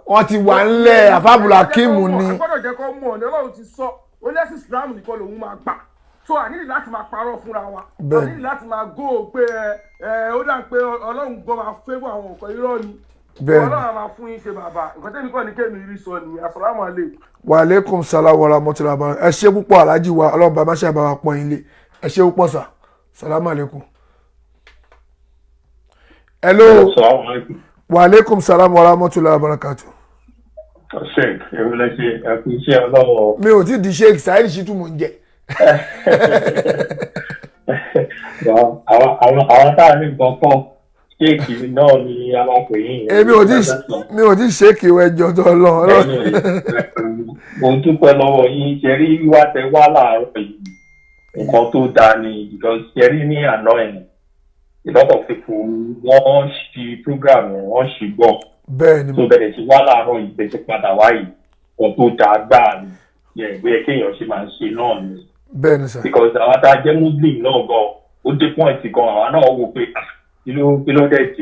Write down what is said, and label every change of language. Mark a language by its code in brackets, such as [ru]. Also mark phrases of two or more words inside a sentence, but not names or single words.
[yo] wọ́n ti wà ńlẹ̀ àfàbùlà kíìmù ni. àgbọ̀dọ̀ jẹ́ kó mọ̀ ní ọlọ́run ti sọ ó lẹ́sìn Islam nìkan lòun máa gbà so àníyàn láti máa parọ́ fúnra wa àníyàn láti máa gó pé ó dà pé ọlọ́run gbọ́ máa fẹ́bọ̀ àwọn nǹkan irọ́ ni ọlọ́run máa fún yín ṣe bàbá nǹkan tẹ́mi kọ́ ni kémi rí sọ ni [ar] السلام عليكم. وعليكم السلام ورحمة الله وبركاته [yo] ẹ ṣé púpọ̀ aláàjì wa ọlọ́run bá má ṣe àbáwá pọ́n yín lé ẹ ṣé púpọ̀ sà [ar] السلام عليكم. hello وعليكم السلام ورحمة الله وبركاته. [yo] sheik ewúlẹ̀ ṣe ẹ̀kú iṣẹ́ ọlọ́wọ́. mi ò tí di sheik Saheed Shittu mò ń jẹ. àwọn tá a ní nǹkan kan ṣéèkì náà ni a máa pè yín. èmi ò tí ṣéèkì ìwé ẹjọ́ tó lọ. mo dúpẹ́ lọ́wọ́ yín ṣe rí wíwá tẹ wá láàárọ̀ yìí nǹkan tó dáa ni because ṣe rí ní àná ẹ̀ [en] a lot of people [yo] wọ́n ṣì program yẹn wọ́n ṣì gbọ́. bẹ́ẹ̀ni tó bẹ̀rẹ̀ sí wá láàárọ̀ yìí bẹ̀rẹ̀ sí padà wá yìí nǹkan tó dáa gbáà ni ìwé kéèyàn ṣe máa ń ṣe náà ni. bẹ́ẹ̀ni sir. because àwọn tá a jẹ́ muslim náà gan ó dé point gan àwọn náà wò pé kí ló dé dé.